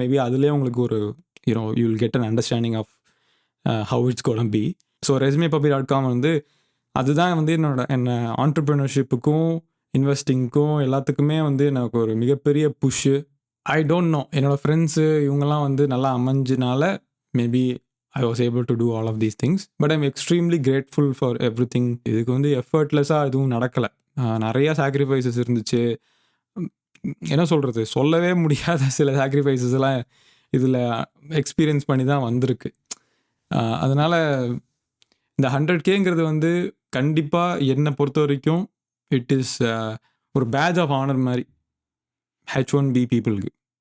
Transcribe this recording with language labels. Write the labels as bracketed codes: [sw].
[en] maybe [ta] அதுலேயே உங்களுக்கு ஒரு [en] You will get an understanding of how it's gonna be. [ta] So resumepuppy.com வந்து அதுதான் வந்து என்ன ஆண்டர்ப்ரினர்ஷிப்புக்கும் இன்வெஸ்டிங்க்கும் எல்லாத்துக்குமே வந்து எனக்கு ஒரு மிகப்பெரிய புஷ்ஷு. [en] I don't know, [ta] என்னோடய ஃப்ரெண்ட்ஸு இவங்கெல்லாம் வந்து நல்லா அமைஞ்சினால [en] Maybe I was able to do all of these things. But I'm extremely grateful for everything. [ta] இதுக்கு வந்து எஃபர்ட்லெஸ்ஸாக எதுவும் நடக்கலை. நிறையா சாக்ரிஃபைசஸ் இருந்துச்சு. என்ன சொல்கிறது, சொல்லவே முடியாத சில சாக்ரிஃபைசஸ் எல்லாம் இதில் எக்ஸ்பீரியன்ஸ் பண்ணி தான் வந்திருக்கு. அதனால் இந்த 100Kங்கிறது வந்து கண்டிப்பாக என்னை பொறுத்த வரைக்கும் [en] it is [ta] ஒரு பேட்ச் ஆஃப் ஆனர் மாதிரி H1B பீப்புளுக்கு.